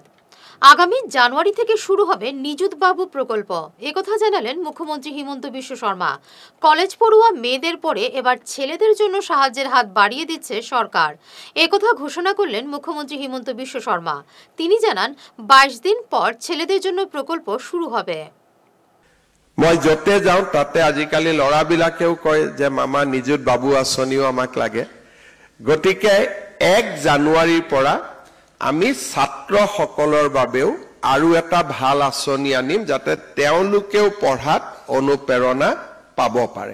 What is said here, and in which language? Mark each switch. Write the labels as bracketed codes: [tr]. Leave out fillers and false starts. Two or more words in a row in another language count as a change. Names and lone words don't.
[bn] আগামী জানুয়ারি থেকে শুরু হবে নিযুত বাবু প্রকল্প, একথা জানালেন মুখ্যমন্ত্রী হিমন্ত বিশ্ব শর্মা। কলেজ পড়ুয়া মেয়েদের পরে এবার ছেলেদের জন্য সাহায্যের হাত বাড়িয়ে দিচ্ছে সরকার, একথা ঘোষণা করলেন মুখ্যমন্ত্রী হিমন্ত বিশ্ব শর্মা। তিনি জানান ২২ দিন পর ছেলেদের জন্য প্রকল্প শুরু হবে। [as] মই যতে যাওঁ তাতে আজিকালি ল'ৰাবিলাকেও কয় যে মামা নিযুত বাবু আঁচনিও আমাক লাগে, গতিকে ১ জানুৱাৰীৰ পৰা আমি ছাত্ৰসকলৰ বাবেও আৰু এটা ভাল আঁচনি আনিম, যাতে তেওঁলোকেও পঢ়াত অনুপ্ৰেৰণা পাব পাৰে।